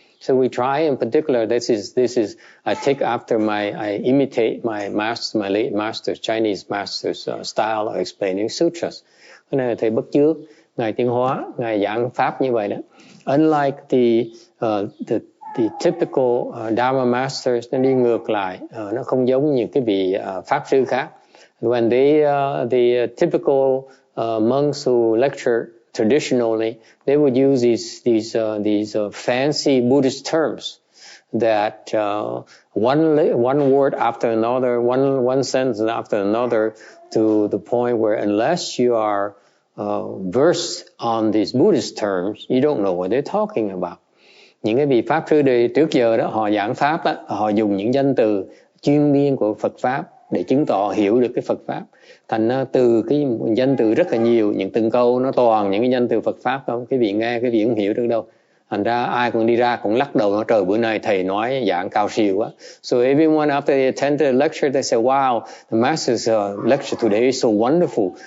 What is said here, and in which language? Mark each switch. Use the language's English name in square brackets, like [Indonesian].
[English] So we try, in particular, this is I take after I imitate my late master, Chinese master's style of explaining sutras. [Vietnamese] Cái này thầy bất chước, ngài Tiến Hóa, ngài giảng pháp như vậy đó. [English] Unlike the typical Dharma masters, [Vietnamese] nó đi ngược lại, nó không giống như cái vị pháp sư khác. [English] When the typical monks who lecture traditionally, they would use these fancy Buddhist terms that one word after another, one sentence after another, to the point where unless you are versed on these Buddhist terms, you don't know what they're talking about. [Vietnamese] Những cái vị pháp sư đời trước giờ đó, họ giảng pháp đó, họ dùng những danh từ chuyên biên của Phật pháp để chứng tỏ hiểu được cái Phật pháp. Thành ra từ cái danh từ rất là nhiều, những từng câu nó toàn những cái danh từ Phật pháp không, cái vị nghe cái vị không hiểu được đâu. Thành ra ai cũng đi ra cũng lắc đầu nói trời bữa nay thầy nói giảng cao siêu quá. [English] So everyone after they attended the lecture they say wow, the master's lecture today is so wonderful.